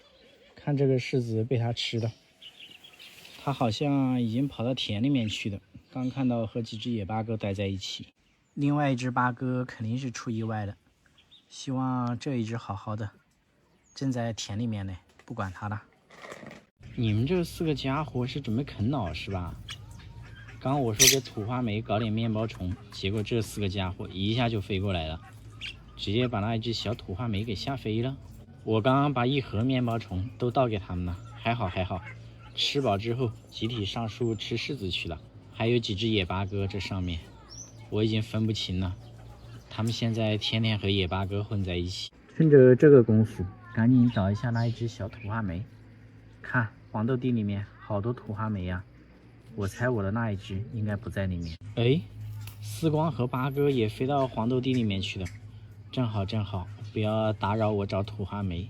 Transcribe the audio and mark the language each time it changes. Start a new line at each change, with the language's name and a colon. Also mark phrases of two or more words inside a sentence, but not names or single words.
Chinese: 看這個柿子被他吃了，他好像已經跑到田裡面去了。剛看到和幾隻野八哥待在一起，另外一隻八哥肯定是出意外了。希望這一隻好好的，正在田裡面呢，不管它了。你們這 4個家伙是準備啃老是吧？剛我說給土花梅搞點面包蟲，結果這4個家伙一下就飛過來了，直接把那一隻小土花梅給嚇飛了。我剛剛把1盒面包蟲都倒給他們了，還好，吃飽之後集體上樹吃柿子去了。還有幾隻野八哥，這上面我已經分不清了，他們現在天天和野八哥混在一起。趁着這個功夫，趕緊找一下那一隻小土花梅。看黃豆地裡面好多土花梅呀，我猜我的那一隻應該不在裡面。哎，絲光和八哥也飛到黃豆地裡面去了，正好，不要打擾我找土花梅。